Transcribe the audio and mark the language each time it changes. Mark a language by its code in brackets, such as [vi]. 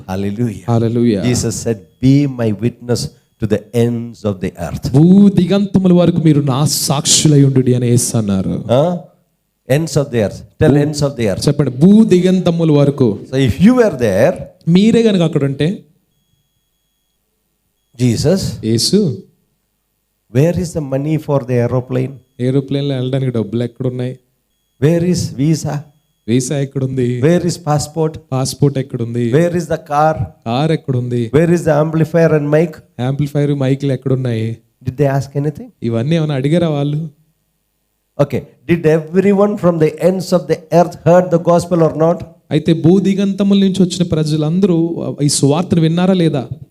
[en] Hallelujah. [te] Hallelujah. [en] Jesus said, be my witness to the ends of the earth. [te] భూ దిగంతముల వరకు మీరు నా సాక్షులై ఉండుడి అని యేసు అన్నారు. [en] Ends of the earth. Tell ends of the earth. [te] చెప్పండి, భూ దిగంతముల వరకు. [en] So if you were there, [te] మీరే గనుక అక్కడ ఉంటే, [en] Jesus, [te] Yesu, [en] where is the money for the aeroplane? [te] ఏరోప్లేన్లో వెళ్ళడానికి డబ్బులు ఎక్కడున్నాయి? [en] Where is visa? [te] వీసా ఎక్కడుంది? [en] Where is passport? [te] పాస్పోర్ట్ ఎక్కడుంది? [en] Where is the car? [te] Car ఎక్కడుంది? [en] Where is the amplifier and mic? [te] Amplifier, మైకులు ఎక్కడున్నాయి? [en] Did they ask anything? [te] ఇవన్నీ ఏమైనా అడిగారా వాళ్ళు? [en] Okay. Did everyone from the ends of the earth heard the gospel or not? [te] అయితే భూ దిగంతముల నుంచి వచ్చిన ప్రజలందరూ ఈ సువార్తను విన్నారా లేదా?